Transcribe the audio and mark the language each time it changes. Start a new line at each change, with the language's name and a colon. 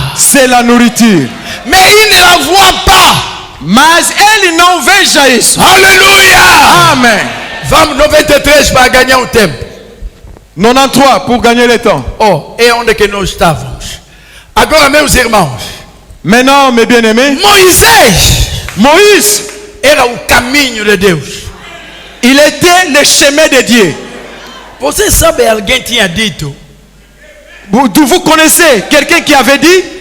French: C'est la nourriture. Mais il ne la voit pas.
Portuguese: Mas ele não veja isso.
French: Alléluia.
Portuguese: Amém. Vamos 93 para ganhar o tempo.
French: 93 pour gagner le temps.
Portuguese: Oh, et onde que nós estávamos? Agora, meus irmãos.
French: Maintenant, mes bien-aimés, Moïse
Portuguese: era o caminho de Deus.
French: Il était le chemin de Dieu.
Portuguese: Você sabe, alguém tinha dito?
French: Vous connaissez quelqu'un qui avait dit,